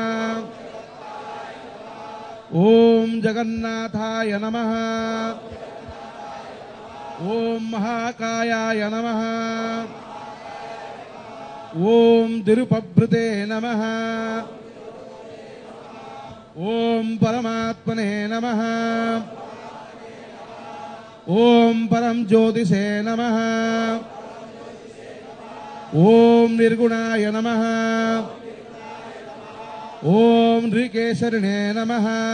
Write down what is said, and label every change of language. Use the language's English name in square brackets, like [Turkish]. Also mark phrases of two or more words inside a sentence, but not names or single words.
[Sanskrit] ओम जगन्नाथाय नमः। ओम महाकायाय नमः। ओम दिरुपभृते नमः। ఓం పరమాత్మనే నమః. ఓం పరం జ్యోతిషే నమః. ఓం నిర్గుణాయ నమః. ఓం నృకేశరిణే నమః.